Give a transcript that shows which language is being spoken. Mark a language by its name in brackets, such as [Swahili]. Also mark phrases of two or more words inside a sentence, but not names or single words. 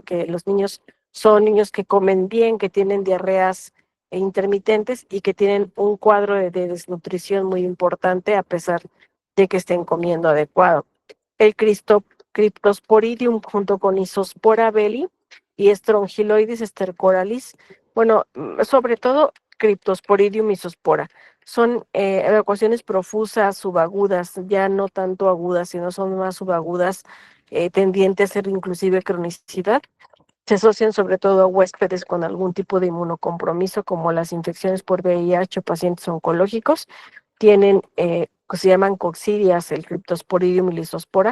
[Spanish] Que los niños son niños que comen bien, que tienen diarreas intermitentes y que tienen un cuadro de desnutrición muy importante a pesar de que estén comiendo adecuado. El Cryptosporidium junto con Isospora belli y Strongyloides stercoralis. Bueno, sobre todo Cryptosporidium isospora. Son evacuaciones profusas, subagudas, ya no tanto agudas, sino son más subagudas, tendientes a ser inclusive cronicidad. Se asocian sobre todo a huéspedes con algún tipo de inmunocompromiso, como las infecciones por VIH o pacientes oncológicos. Tienen, se llaman coccidias, el Cryptosporidium y Lisospora.